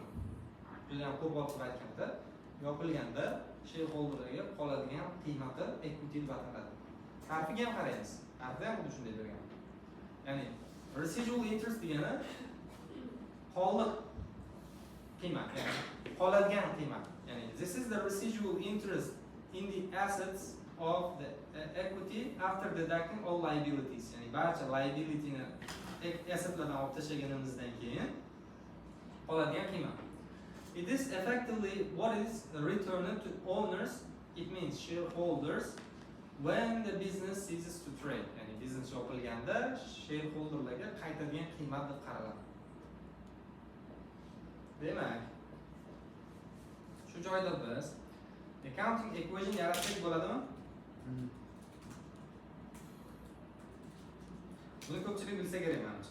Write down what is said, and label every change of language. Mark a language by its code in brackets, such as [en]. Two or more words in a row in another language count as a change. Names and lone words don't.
[uz] Juda ham ko'p olib aytganda, yopilganda shareholderlarga qoladigan qiymati equity deb ataladi. Tarfiga ham qaraymiz. Tarfda ham xuddi shunday bergan. Ya'ni [en] residual interest [uz] degani qoldiq qiymat, ya'ni qoladigan qiymat. [en] Ya'ni this is the residual interest in the assets of the equity after deducting all liabilities. [uz] Ya'ni barcha liabilityni assetlardan olib tashlaganimizdan keyin qoladigan qiymat. [en] It is effectively what is returned to owners, it means shareholders, when the business ceases to trade. [uz] Ya'ni biznes yopilganda shareholderlarga qaytadigan qiymat deb qaraladi. Demak, shu joyda biz [en] accounting equation [uz] yaratsak bo'ladimi? Buni ko'pchilik bilsa kerak menimcha.